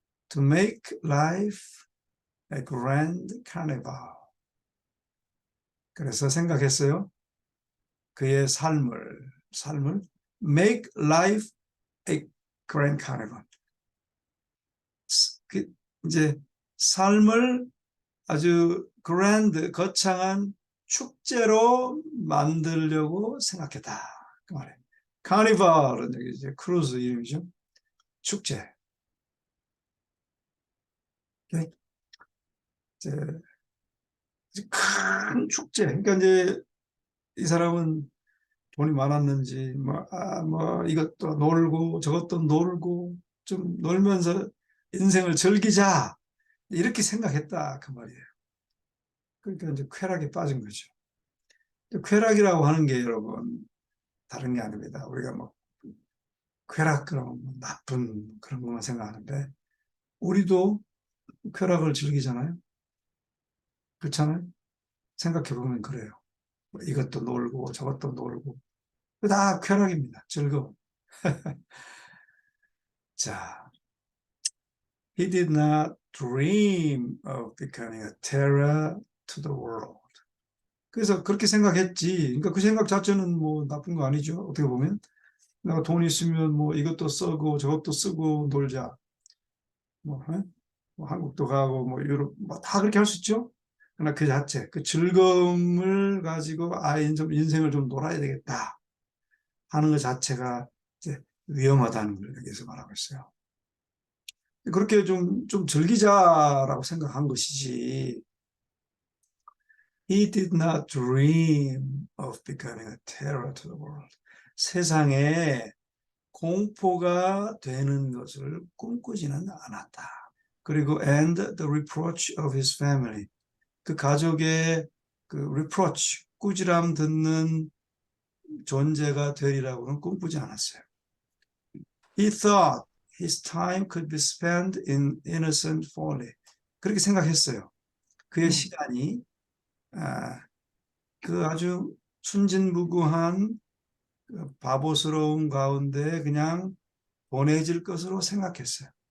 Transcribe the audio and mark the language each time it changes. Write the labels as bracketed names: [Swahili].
[English] To make life a grand carnival. [Korean] 그래서 생각했어요. 그의 삶을 [English] make life a grand carnival. [Korean] 이제 삶을 아주 grand, 거창한 축제로 만들려고 생각했다. 그 말이에요. 카니발은 여기 이제 크루즈 이름이죠. 축제. 이제 큰 축제. 그러니까 이제 이 사람은 돈이 많았는지 뭐 이것도 놀고 저것도 놀고 좀 놀면서 인생을 즐기자 이렇게 생각했다 그 말이에요. 그러니까 이제 쾌락에 빠진 거죠. 쾌락이라고 하는 게 여러분 다른 게 아닙니다. 우리가 뭐 쾌락 그러면 뭐 나쁜 그런 것만 생각하는데 우리도 쾌락을 즐기잖아요. 그렇잖아요. 생각해 보면 그래요. 뭐 이것도 놀고 저것도 놀고 다 쾌락입니다. 즐거움. [English] 자, he did not dream of becoming a terror to the world. [Korean] 그래서 그렇게 생각했지. 그러니까 그 생각 자체는 뭐 나쁜 거 아니죠. 어떻게 보면 내가 돈 있으면 뭐 이것도 쓰고 저것도 쓰고 놀자. 뭐, 뭐 한국도 가고 뭐 유럽 뭐 다 그렇게 할 수 있죠. 그러나 그 자체, 그 즐거움을 가지고 인생을 좀 놀아야 되겠다 하는 것 자체가 이제 위험하다는 걸 여기서 말하고 있어요. 그렇게 좀 즐기자라고 생각한 것이지. [English] He did not dream of becoming a terror to the world. [Korean] 세상에 공포가 되는 것을 꿈꾸지는 않았다. 그리고 [English] and the reproach of his family. [Korean] 그 가족의 그 reproach, 꾸지람 듣는 존재가 되리라고는 꿈꾸지 않았어요. [English] He thought his time could be spent in innocent folly. [Korean] 그렇게 생각했어요. 그의 시간이 그 아주 순진무구한 바보스러운 가운데 그냥 보내질 것으로 생각했어요.